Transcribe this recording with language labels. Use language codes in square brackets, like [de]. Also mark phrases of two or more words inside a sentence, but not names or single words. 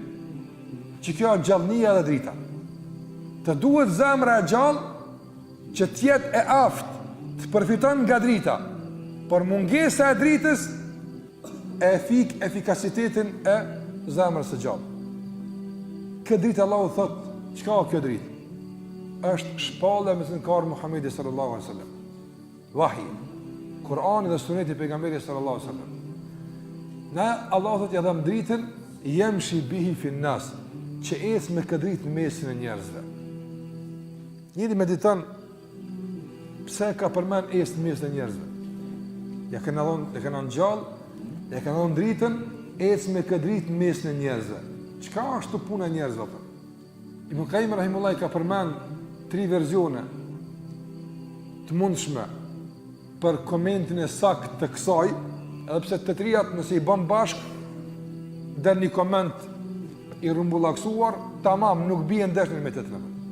[sq] Që kjo është gjallënia dhe drita. Të duhet zemra e gjallë që tjetë e aftë, të përfiton nga drita, por mungesa e dritës e fik efikasitetin e zemrës së gjallë. Këtë dritë Allahu thotë, çka ka kjo dritë? Është shpallja me sinkarë Muhammedi [ar] صلى الله عليه وسلم. [sq] Wahi, Kurani dhe Suneti i pejgamberit [ar] صلى الله عليه وسلم. [sq] Na Allahu thotë ja dham dritën [ar] يمشي به في الناس, [sq] që ecë me këtë dritë në mesin e njerëzve. Njëri mediton pse ka përmend ecë në mesin e njerëzve. Ja kanë ngjall, ja kanë dhënë dritën ecë me këtë dritë në mesin e njerëzve. Çka është puna e njerëzve apo? Ibn Qayyim rahimullah ka përmend 3 versione të mundshme për komentin e saktë të kësaj, edhe pse të trijat nëse i bën bashk deri një koment i rrumbullaksuar, tamam nuk bien ndesh me të tjetrin.